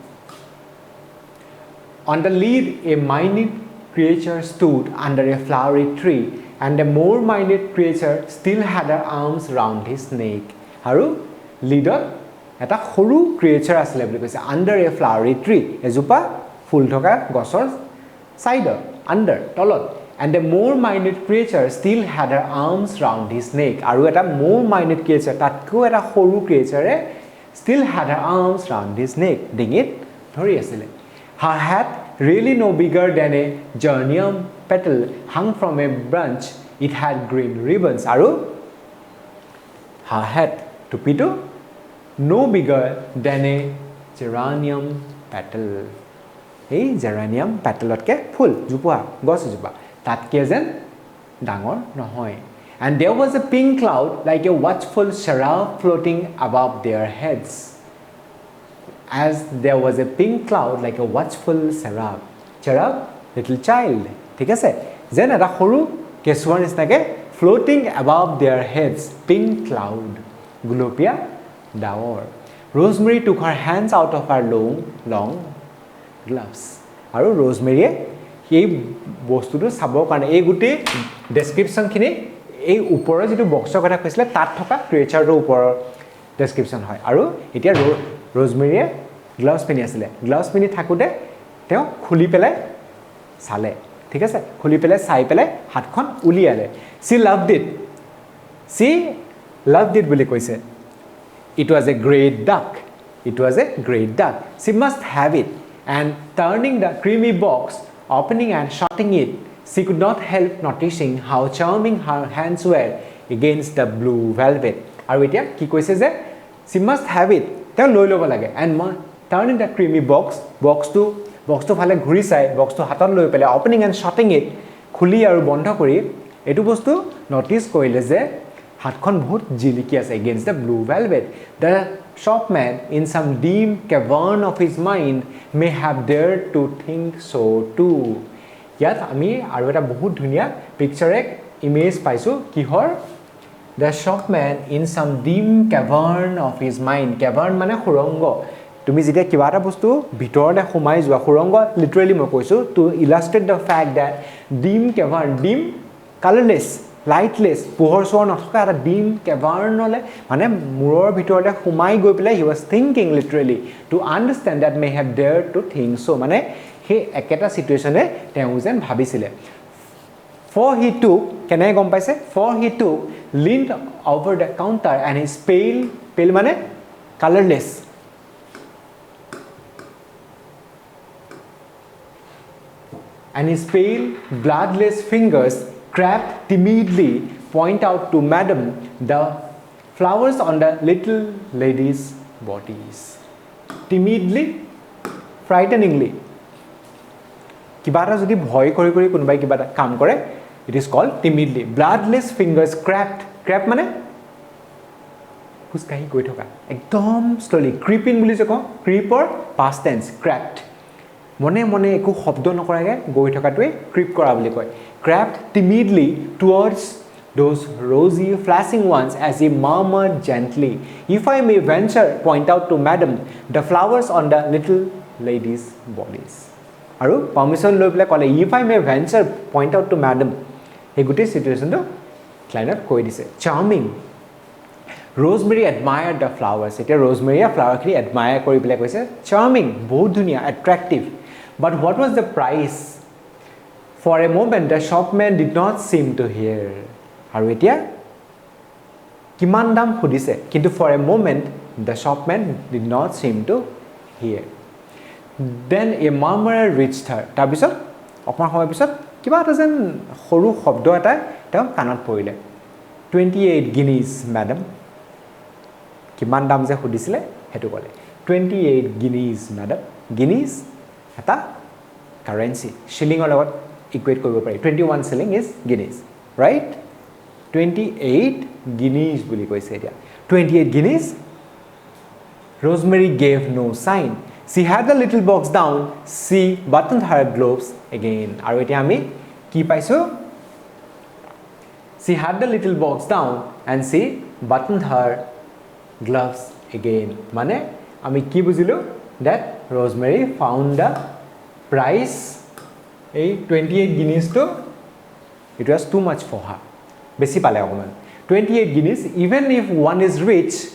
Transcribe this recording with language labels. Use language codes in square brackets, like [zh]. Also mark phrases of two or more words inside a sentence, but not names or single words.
[en] on the lead a minute creature stood under a flowery tree and a more minute creature still had her arms round his neck [as] আৰু leader এটা সৰু creature আছিল বুলি কৈছে [en] under a flowery tree [as] এজোপা ফুল থকা গছৰ সাইডৰ [en] under তলত and a more minute creature still had her arms round his neck [as] আৰু এটা [en] more minute creature [as] তাতকো এটা সৰু [en] creature still had her arms round his neck [as] ডিঙিত ধৰি আছিল [en] her hat really no bigger than a geranium petal hung from a branch it had green ribbons আৰু her hat টুপিটো no bigger than a geranium petal [as] এই geranium petalতকে ফুল জোপা গছ জোপা তাতকে যেন ডাঙৰ নহয় [en] and there was a pink cloud like a watchful cherub floating above their heads as there was a pink cloud like a watchful cherub little child ঠিক [as] আছে যেন এটা সৰু কেঁচুৱাৰ নিচিনাকে [en] floating above their heads pink cloud [as] গুলপীয়া ডাৱৰ Rosemary took [en] her hands out of her long gloves [as] আৰু Rosemaryয়ে এই বস্তুটো চাবৰ কাৰণে এই গুটি ডেসক্ৰিপচনখিনি এই ওপৰৰ যেটো বক্সৰ কথা কৈছিলে তাত থকা ক্ৰিয়েচাৰটোৰ ওপৰৰ ডেসক্ৰিপচন হয় আৰু এতিয়া Rosemaryয়ে গ্লাভছ পিনি আছিল গ্লাভছ পিনি থাকুতে তেওঁ খুলি পেলাই চালে ঠিক আছে খুলি পেলাই চাই পেলাই হাতখন উলিয়ালে she [en] loved it [as] বুলি কৈছে [en] it was a great duck she must have it and turning the creamy box opening and shutting it she could not help noticing how charming her hands were against the blue velvet [as] আৰু এতিয়া কি কৈছে যে [en] she must have it [as] তেওঁ লৈ ল'ব লাগে [en] and turning the creamy boxটো [as] ফালে ঘূৰি চাই বক্সটো হাতত লৈ পেলাই [en] opening and shutting it [as] খুলি আৰু বন্ধ কৰি এটো বস্তু নটিস কৰিলে যে হাতখন বহুত জিলিকি আছে [en] against the blue velvet the shopman in some dim cavern of his mind may have dared to think so too [as] ইয়াত আমি আৰু এটা বহুত ধুনীয়া [en] picture image [as] পাইছো কিহৰ [en] the shopman in some dim cavern of his mind cavern [as] মানে সুৰংগ তুমি যেতিয়া কিবা এটা বস্তু ভিতৰতে সোমাই যোৱা সুৰংগ লিটাৰেলি মই [en] কৈছো to illustrate the fact that dim cavern dim colorless lightless [as] পোহৰ সোৰ নথকা এটা [en] dim cavern [as] হলে মানে মুৰৰ ভিতৰতে সোমাই গৈ পেলাই [en] he was thinking literally to understand that may have dared to think so [as] মানে হে একেটা সিচুৱেচনে তেওঁ যেন ভাবিছিলে [en] for he took [as] কেনে গম পাইছে [en] for he took leaned over the counter and his pale মানে colorless and his pale bloodless fingers crept timidly point out to madam the flowers on the little lady's bodies timidly frighteningly [as] কিবা এটা যদি ভয় কৰি কোনবাই কিবা এটা কাম কৰে [en] it is called timidly bloodless fingers crept [as] মানে খুসকাই গৈ থকা একদম [en] slowly creeping [as] বুলি যে কও [en] creeper past tense crept [as] মনে একো শব্দ নকৰাগে গৈ থকাটোৱে creep কৰা বুলি কয় [en] crept timidly towards those rosy flashing ones as he murmured gently if I may venture point out to madam the flowers on the little lady's bodies [as] আৰু পারমিশন লৈ পেলাই কলে [en] if I may venture point out to madam [as] এই গুটি সিচুৱেচনটো ক্লাইনত কৈ দিছে [en] charming Rosemary admired the flowers [as] এটা Rosemary flower খিনি admire কৰি পেলাই কৈছে [en] charming [as] বহুত ধুনীয়া [en] attractive but what was the price for a moment the shopman did not seem to hear [as] আৰু এতিয়া কিমান দাম খুদিছে কিন্তু [en] for a moment the shopman did not seem to hear then a murmur reached her [as] তাৰপিছত অকমান সময় পিছত কিবা এটা যেন সৰু শব্দ এটা তেওঁ কাণত পৰিলে [en] 28 guineas madam [as] কিমান দাম যে সুধিছিলে হেতু কলে [en] 28 guineas madam guineas [as] এটা কারেন্সি শিলিংৰ লগত ইকুৱেট কৰিব পাৰি [en] 21 shilling is guineas right 28 guineas [as] বুলি কৈছে এতিয়া [en] 28 guineas Rosemary gave no sign she had the little box down she buttoned her gloves again [as] আৰু এতিয়া আমি কি পাইছো [en] she had the little box down and she buttoned her gloves again [as] মানে আমি কি বুজিলো [en] that Rosemary found the price এই 28 guineas to it was too much for her [as] বেছি পালে অকমান [en] 28 guineas even if one is rich